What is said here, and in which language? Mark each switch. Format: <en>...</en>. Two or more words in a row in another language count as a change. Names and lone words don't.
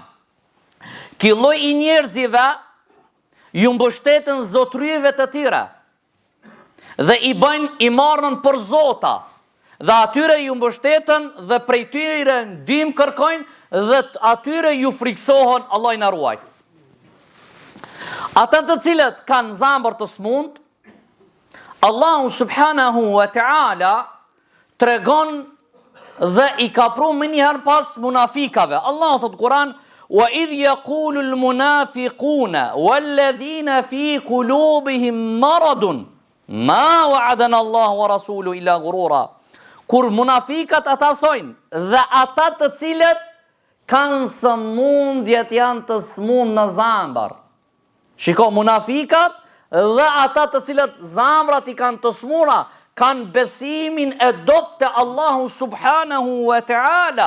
<sq>Ky lloj i njerëzve ju mbështeten zotërive të tjera dhe i marrën për zota, dhe atyre ju mbështeten dhe prej tyre ndihmë kërkojnë dhe atyre ju friksohen, Allah i na ruaj. Ata të cilët kanë zamër të smund, Allahu</sq> <ar>سبحانه وتعالى</ar> <sq>tregon dhe i ka pru më njëherë pas munafikave. Allahu thot Kur'an:</sq> <ar>"وإذ يقول المنافقون والذين في قلوبهم مرض ما وعدنا الله ورسوله إلا غرورا."</ar> <sq>Kur munafikat ata thojnë dhe ata të cilët kanë sëmundjet janë të smund në zamër. Shiko, munafikat dhe ata të cilët zamrat i kanë të smura, kanë besimin e dobët të Allahu</sq> <ar>سبحانه وتعالى.</ar>